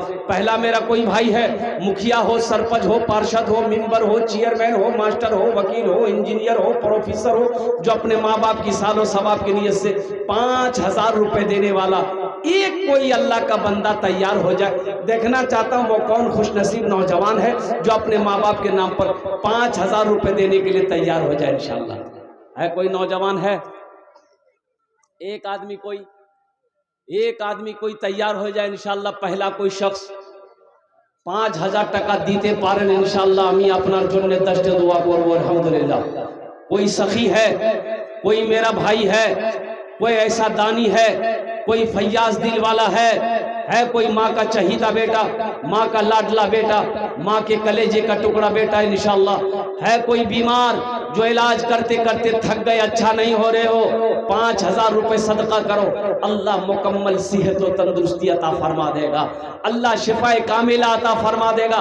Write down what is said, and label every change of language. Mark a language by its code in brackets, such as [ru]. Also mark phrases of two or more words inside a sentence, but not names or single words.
[ur] پہلا میرا کوئی بھائی ہے، مکھیا ہو، سرپنچ ہو، پارشد ہو، ممبر ہو، چیئرمین ہو، ماسٹر ہو، وکیل ہو، انجینئر ہو، پروفیسر ہو، جو اپنے ماں باپ کی سال و ثواب کی نیت سے 5000 روپے دینے والا ایک کوئی اللہ کا بندہ تیار ہو جائے، دیکھنا چاہتا ہوں وہ کون خوش نصیب نوجوان ہے جو اپنے ماں باپ کے نام پر 5000 روپے دینے کے لیے تیار ہو جائے انشاءاللہ۔ ہے کوئی نوجوان ہے؟ ایک آدمی کوئی تیار ہو جائے انشاءاللہ، پہلا کوئی شخص [bn] 5000 টাকা দিতে পারেন ইনশাআল্লাহ, আমি আপনার জন্য 10টা দোয়া করব আলহামদুলিল্লাহ। [ur] کوئی سخی ہے، کوئی میرا بھائی ہے، کوئی ایسا دانی ہے، کوئی فیاض دل والا ہے کوئی ماں کا چہیتا بیٹا، ماں کا لاڈلا بیٹا، ماں کے کلیجے کا ٹکڑا بیٹا انشاءاللہ. ہے کوئی بیمار جو علاج کرتے کرتے تھک گئے، اچھا نہیں ہو رہے ہو، 5000 روپے صدقہ کرو، اللہ مکمل صحت اور تندرستی عطا فرما دے گا، اللہ شفائے کاملہ عطا فرما دے گا.